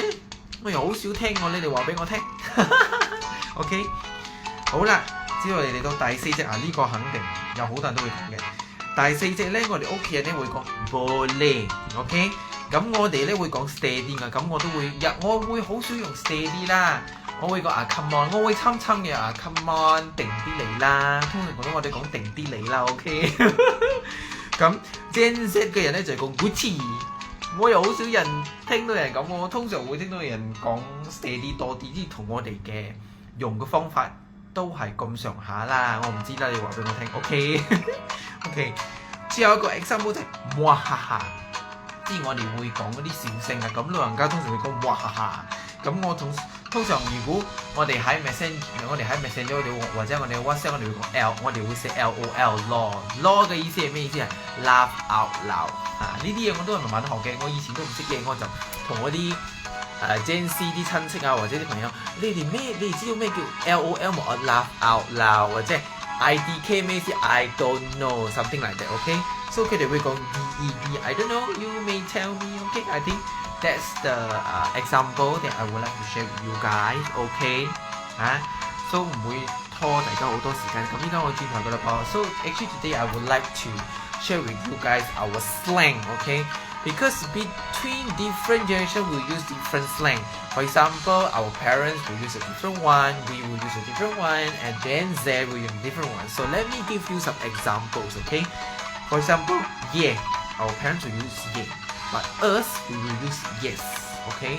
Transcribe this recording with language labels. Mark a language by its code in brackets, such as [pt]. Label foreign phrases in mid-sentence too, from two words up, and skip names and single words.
[yue] 我又好少聽喎，你哋話俾我聽。OK， 好啦，之後我哋嚟到第四隻啊，呢個肯定有好多人都會講嘅。第四隻咧，我哋屋企人咧會講 boleh，OK， 咁我哋咧會講 steady 㗎，咁我會好少用 steady 啦，我會講 [en] come on， [yue] 我會參嘅 [en] come on， [yue] 定啲嚟啦，通常我哋講定啲嚟啦 ，OK， 咁 Gen Z 嘅人咧就係講 Gucci， 我又好少人聽到人咁，我通常會聽到人講 steady 多啲，即係同我哋嘅用嘅方法都係咁上下啦，我唔知啦，你話俾我聽，OK， 之後一個 example 就係哇哈哈，即係我哋會講嗰啲笑聲啊，咁老人家通常會講哇哈哈，咁我通常如果我哋喺 Messenger 或者我哋 WhatsApp 我哋會講 我哋會寫 [en] LOL [yue] 嘅意思係咩意思啊 [en] ？Laugh out loud [yue] 呢啲嘢我都係慢慢學嘅，我以前都唔識嘅，我就同我啲Gen Z 啲親戚啊或者啲朋友，你哋知道咩叫 [en] LOL 冇 ？Laugh out loud 或者 IDK [yue] 咩意思 [en] ？I don't know something like that OK， so [yue] 佢哋會講 [en] DED I don't know you may tell me OK I think that's the example that I would like to share with you guys OK so [yue] 唔會拖大家好多時間，咁依家我轉頭㗎啦噃 [en] so actually today I would like to share with you guys our slang OK because between different generations we use different slang. For example, our parents will use a different one, we will use a different one, and Gen Z will use a different one. So let me give you some examples, okay? For example, yeah, our parents will use yeah, but us we will use yes, okay?